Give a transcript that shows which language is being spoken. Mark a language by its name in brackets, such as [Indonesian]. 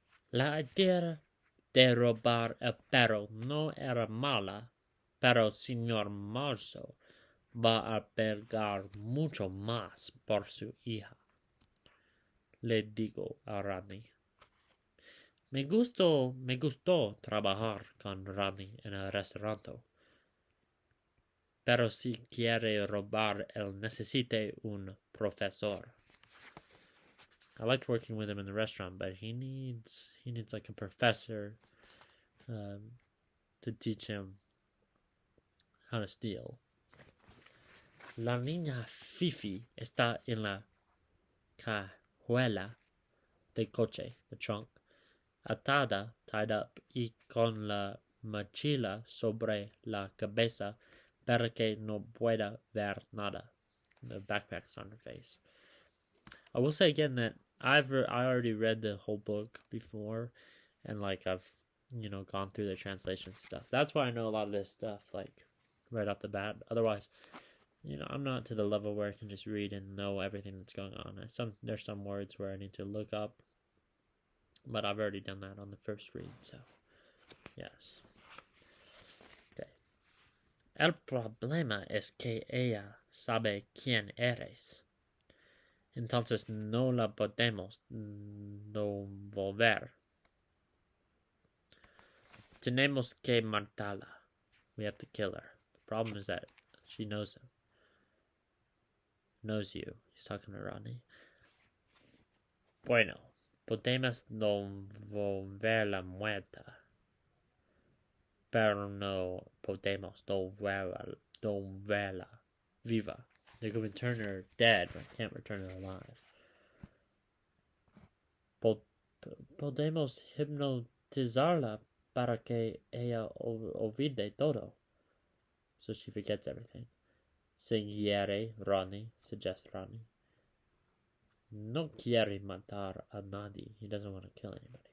[Spanish] La idea de robar el perro no era mala, pero señor Marzo va a pagar mucho más por su hija, le digo a Rani. Me gustó trabajar con Rani en el restaurante, pero si quiere robar, él necesita un profesor. [English] I liked working with him in the restaurant, but he needs like a professor to teach him how to steal. [Spanish] La niña Fifi está en la cajuela de coche, [English] the trunk, [Spanish] atada, [English] tied up, [Spanish] y con la mochila sobre la cabeza para que no pueda ver nada. [English] The backpack's on her face. I will say again that I already read the whole book before, and like I've gone through the translation stuff. That's why I know a lot of this stuff like right off the bat. Otherwise, I'm not to the level where I can just read and know everything that's going on. There's some words where I need to look up, but I've already done that on the first read. So yes. Okay. [Spanish] El problema es que ella sabe quién eres. Entonces no la podemos devolver. Tenemos que matarla. [English] We have to kill her. The problem is that she knows him. Knows you. He's talking to Ronnie. [Spanish] Bueno, podemos devolverla muerta. Pero no podemos devolverla viva. [English] They can return her dead, but can't return her alive. [Spanish] Podemos hipnotizarla para que ella olvide todo. [English] So she forgets everything. [Spanish] Quiere Ronnie, [English] suggests Ronnie. [Spanish] No quiere matar a nadie. [English] He doesn't want to kill anybody.